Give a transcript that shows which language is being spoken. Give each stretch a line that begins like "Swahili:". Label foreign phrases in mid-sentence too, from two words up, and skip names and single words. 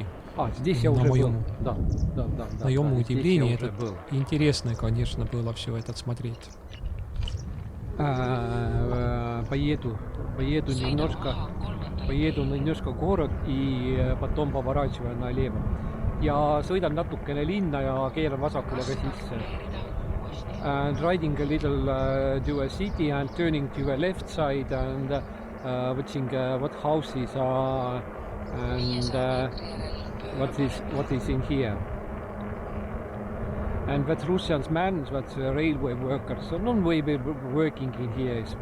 Russian: Здесь я уже был. Да. На моем удивлении, это был. интересно, конечно, было все это смотреть. Поеду немножко в город и потом поворачиваю налево.
Estonian: Ja sõidan natukene linna ja keeran vasakule ka sisse.
English: And riding a little to a city and turning to a left side and watching what houses are and what is in here. And what Russians man, what railway workers, non-way working in here is.